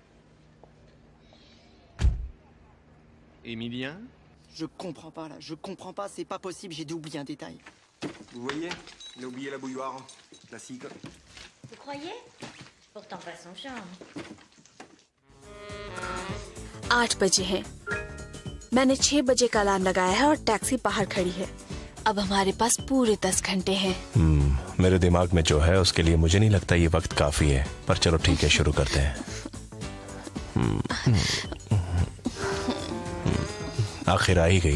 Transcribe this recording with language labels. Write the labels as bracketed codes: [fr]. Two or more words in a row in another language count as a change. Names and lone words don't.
[fr] Emilien? Je comprends pas là, je comprends pas, c'est pas possible, j'ai dû oublier un détail. Vous voyez? Il a oublié la bouilloire. Classique. Vous croyez? Pourtant pas son charme. [hi] 8 बजे हैं। मैंने 6 बजे का अलार्म लगाया है और टैक्सी बाहर खड़ी है। अब हमारे पास पूरे 10 घंटे हैं। मेरे दिमाग में जो है उसके लिए मुझे नहीं लगता ये वक्त काफी है, पर चलो ठीक है, शुरू करते हैं। आखिर आ ही गई।